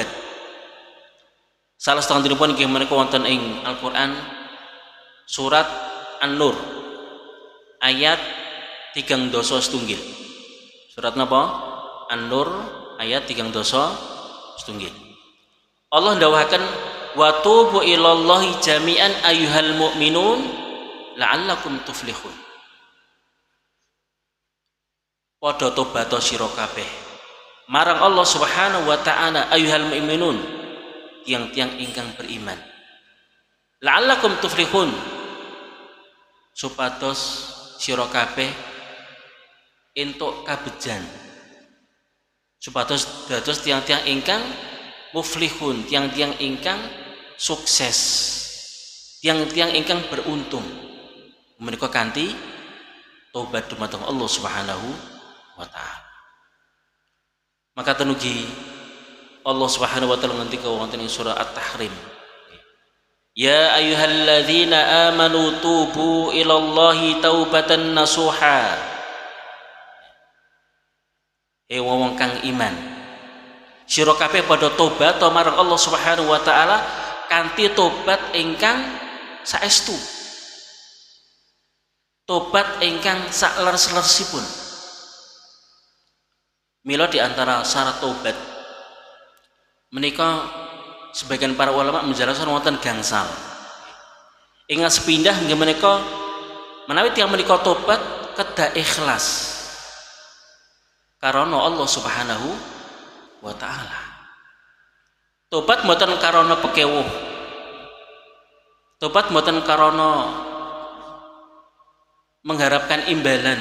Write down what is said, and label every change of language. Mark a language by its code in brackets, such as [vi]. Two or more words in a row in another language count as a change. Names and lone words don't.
[jv] Salah setunggalipun inggih menika wonten ing Al-Qur'an surat An-Nur ayat 3 dosa setunggal. Surat napa? An-Nur ayat 3 dosa setunggal. Allah ndhawuhaken [ar] وتوبوا إلى الله جميعا أيها المؤمنون لعلكم تفلحون. [jv] Padha tobat sira kabeh marang Allah [ar] سبحانه وتعالى أيها المؤمنون [jv] tiang-tiang ingkang beriman [ar] لعلكم تفلحون [jv] supados sira kabeh entuk kabejan supados dados tiang-tiang ingkang muflihun tiang-tiang ingkang sukses, tiang-tiang ingkang beruntung menika kanthi tobat dumateng Allah [ar] سبحانه وتعالى. [jv] Maka tenugi Allah [ar] سبحانه وتعالى [jv] ngendika wonten ing surah At-Tahrim, [ar] يا أيها الذين آمنوا توبوا إلى الله توبة نصوحا. [jv] Wong kang iman, sira kabeh padha tobat marang Allah [ar] سبحانه وتعالى [jv] kanthi tobat ingkang saestu, tobat ingkang sakleres-leresipun. Mila [id] di antara [jv] syarat tobat menika [id] sebagian para ulama menjelaskan [jv] wonten gangsal. Ingat sepindah nggih menika menawi tiyang menika tobat kedah ikhlas karana Allah [ar] سبحانه وتعالى. [jv] Tobat mboten karana pekewuh. Tobat mboten karana [id] mengharapkan imbalan.